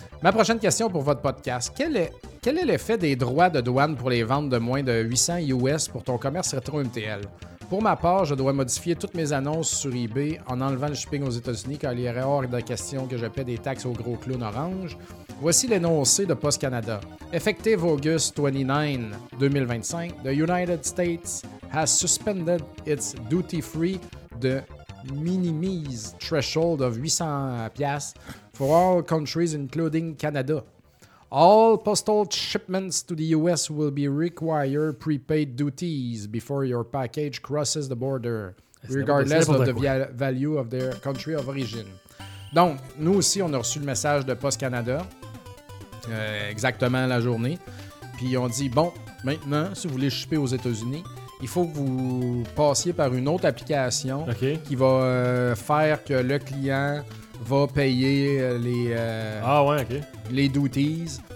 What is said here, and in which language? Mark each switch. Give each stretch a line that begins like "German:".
French: Ma prochaine question pour votre podcast. Quel est l'effet des droits de douane pour les ventes de moins de 800 US pour ton commerce RetroMTL? Pour ma part, je dois modifier toutes mes annonces sur eBay en enlevant le shipping aux États-Unis car il y aurait hors de question que je paie des taxes au gros clown orange. Voici l'énoncé de Post Canada.
English: Effective August 29, 2025, the United States has suspended its duty-free de minimize threshold of 800$ for all countries including Canada. All postal shipments to the U.S. will be require prepaid duties before your package crosses the border, regardless of the value of their country of origin.
French: Donc, nous aussi, on a reçu le message de Post Canada, exactement la journée, puis on dit, bon, maintenant, si vous voulez shipper aux États-Unis, il faut que vous passiez par une autre application qui va faire que le client va payer les, les duties.